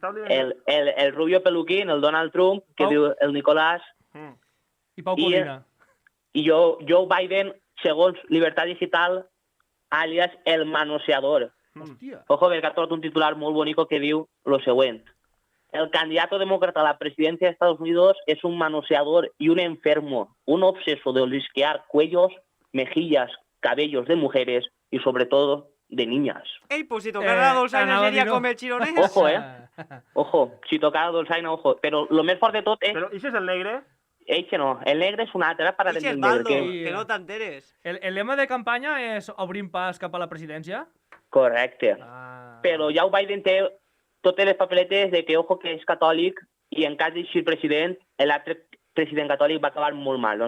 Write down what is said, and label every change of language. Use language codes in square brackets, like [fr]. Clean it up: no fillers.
[ca] El Rubio peluquín, el Donald Trump, que diu el Nicolás. I Pau Codina. I Joe Biden, segons Libertad Digital, [es] alias el manoseador. [ca] Hòstia. Ojo, perquè ha trobat un titular molt bonico que diu lo següent. [es] El candidato demócrata a la presidencia de Estados Unidos es un manoseador y un enfermo, un obseso de olisquear cuellos, mejillas, cabellos de mujeres y sobre todo de niñas. [ca] Ey, pues si tocara la dolçaina seria com el Chironés. [es] Ojo, Ojo, si tocara la dolçaina, ojo. [ca] Però lo més fort de tot és... Però ix és el negre? Eixe no, el negre és un altre, para ix és Baldo, que no t'enteres. El lema de campanya és obrim pas cap a la presidència? Correcte. Però Joe Biden té totes les papeletes de que, ojo, que és catòlic i en cas d'eixir president, l'altre president catòlic va acabar molt mal.